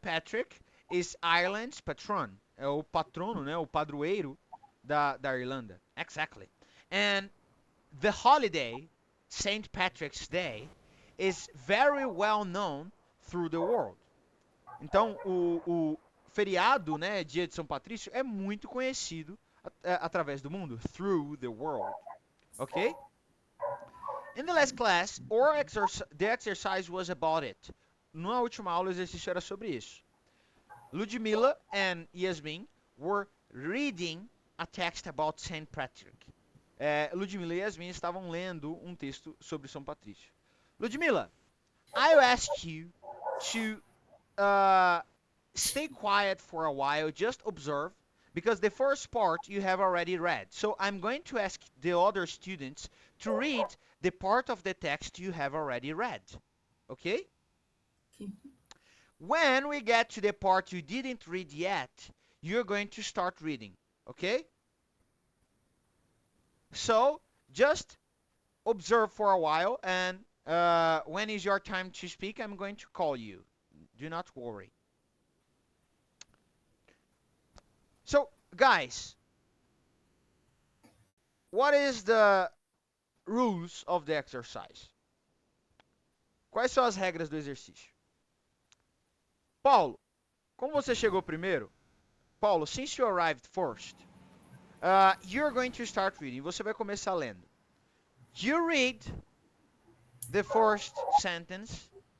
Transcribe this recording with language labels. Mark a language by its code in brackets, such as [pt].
[en] Patrick is Ireland's patron. [pt] É o patrono, né? O padroeiro da Irlanda. [en] Exactly. And the holiday, St. Patrick's Day, is very well known through the world. [pt] Então, o feriado, né, Dia de São Patrício, é muito conhecido através do mundo. [en] Through the world. Ok? In the last class, the exercise was about it. [pt] Na última aula, o exercício era sobre isso. [en] Ludmila and Yasmin were reading a text about St. Patrick. [pt] Ludmila e Yasmin estavam lendo um texto sobre São Patrício. [en] Ludmila, I asked you to stay quiet for a while, just observe, because the first part you have already read. So I'm going to ask the other students to read the part of the text you have already read. Okay? When we get to the part you didn't read yet, you're going to start reading. Okay? So just observe for a while, and when is your time to speak, I'm going to call you. Do not worry. So, guys, what is the rules of the exercise? [pt] Quais são as regras do exercício? Paulo, como você chegou primeiro? Paulo, [en] since you arrived first, You're going to start reading. [pt] Você vai começar lendo. [en] You read the first sentence.